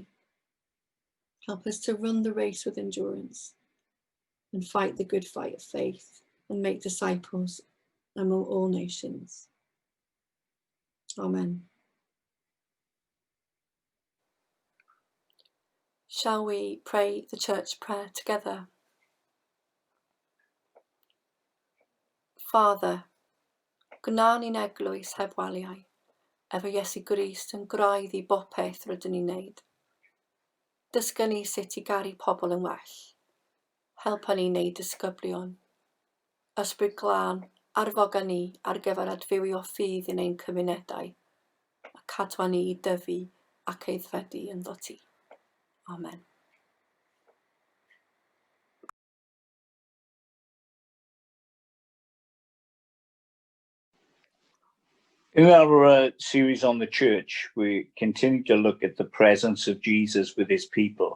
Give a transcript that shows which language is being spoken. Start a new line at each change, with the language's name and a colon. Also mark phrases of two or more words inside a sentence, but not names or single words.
English: Help us to run the race with endurance and fight the good fight of faith and make disciples among all nations. Amen. Shall we pray the church prayer together? Father,
Welsh: gwna ni'n eglwys heb waliau, efo Iesu Grist yn graidd i bopeth rydyn ni'n neud. Dysga ni sut i garu pobl yn well. Helpa ni wneud disgyblion. Ysbryd glân, arfoga ni ar gyfer adfywio ffydd yn ein cymunedau, a cadwa ni i dyfu ac aeddfedu ynddo ti.
English: Amen. In our series on the church, we continue to look at the presence of Jesus with his people.